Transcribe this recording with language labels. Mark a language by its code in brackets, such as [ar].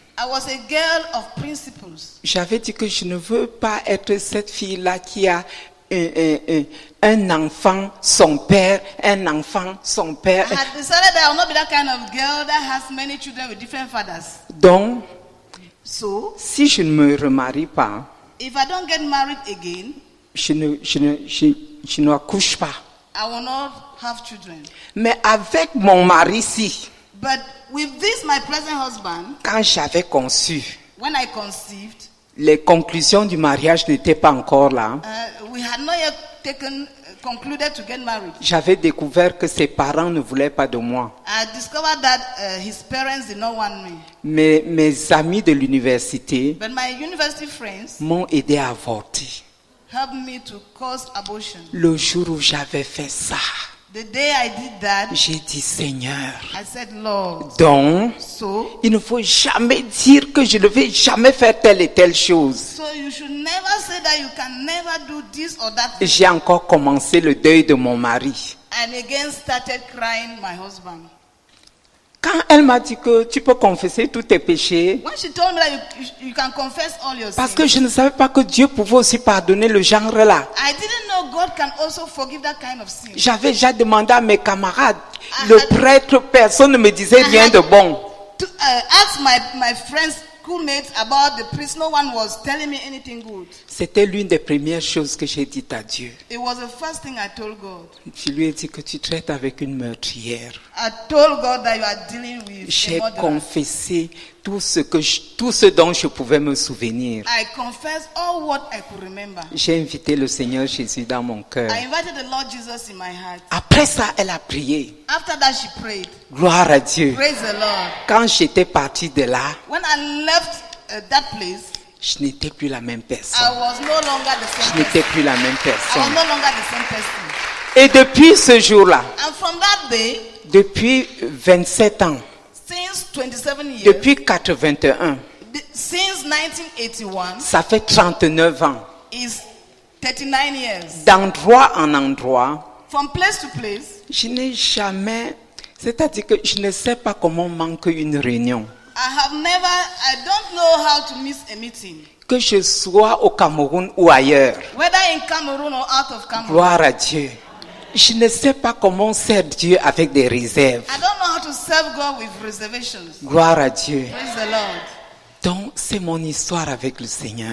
[en] I was a girl of principles. [fr] J'avais dit que je ne veux pas être cette fille-là qui a un enfant, son père, un enfant, son père. [en] I had decided that I will not be that kind of girl that has many children with different fathers. [fr] Donc, [en] So, [fr] si je ne me remarie pas, [en] if I don't get married again, [fr] je n'accouche pas. [en] I will not have children. [fr] Mais avec mon mari-ci, [en] But with this, my present husband, [fr] quand j'avais conçu, [en] when I conceived, [fr] les conclusions du mariage n'étaient pas encore là. [en] we had not yet concluded to get married. [fr] J'avais découvert que ses parents ne voulaient pas de moi. [en] I discovered that his parents did not want me. [fr] Mes amis de l'université [en] But my university friends [fr] m'ont aidé à avorter. [en] helped me to cause abortion. [fr] Le jour où j'avais fait ça, [en] The day I did that, [fr] j'ai dit Seigneur, [en] I said, Lord, [fr] donc [en] so [fr] il ne faut jamais dire que je ne vais jamais faire telle et telle chose. [en] you should never say that you can never do this or that. [fr] J'ai encore commencé le deuil de mon mari. [en] And again started crying my husband. [fr] Quand elle m'a dit que tu peux confesser tous tes péchés, [en] When she told me that you can confess all your [fr] parce [en] sins, [fr] que je ne savais pas que Dieu pouvait aussi pardonner le genre là. [en] I didn't know God can also forgive that kind of sin. [fr] J'avais déjà demandé à mes camarades, le prêtre, personne ne me disait rien de bon. [en] To ask my friends, schoolmates about the priest, no one was telling me anything good. [fr] C'était l'une des premières choses que j'ai dites à Dieu. [en] It was the first thing I told God. [fr] Je lui ai dit que tu traites avec une meurtrière. [en] I told God that you are dealing with a [fr] J'ai [en] murderer. [fr] confessé tout ce dont je pouvais me souvenir. [en] I confessed all what I could remember. [fr] J'ai invité le Seigneur Jésus dans mon cœur. [en] I invited the Lord Jesus in my heart. [fr] Après ça, elle a prié. [en] After that, she prayed. [fr] Gloire à Dieu. [en] Praise the Lord. [fr] Quand j'étais parti de là, [en] When I left that place, [fr] je n'étais plus la même [en] I [fr] personne. [en] was no longer the [fr] n'étais [en] person. [fr] plus la même [en] I was [fr] personne. [en] no longer the same person. [fr] Et depuis ce jour-là, [en] And from that day, [fr] depuis 27 ans, [en] since 27 years, [fr] depuis 81, [en] since 1981, [fr] ça fait 39 ans, [en] is 39 years. [fr] d'endroit en endroit, [en] From place to place, [fr] je n'ai jamais, c'est-à-dire que je ne sais pas comment manquer une réunion. [en] I don't know how to miss a meeting. [fr] Que je sois au Cameroun ou ailleurs, [en] Whether in Cameroon or out of Cameroon. [fr] gloire à Dieu. Je ne sais pas comment servir Dieu avec des réserves. [en] I don't know how to serve God with reservations. [fr] Gloire à Dieu. [en] Praise the Lord. [fr] Donc, c'est mon histoire avec le Seigneur.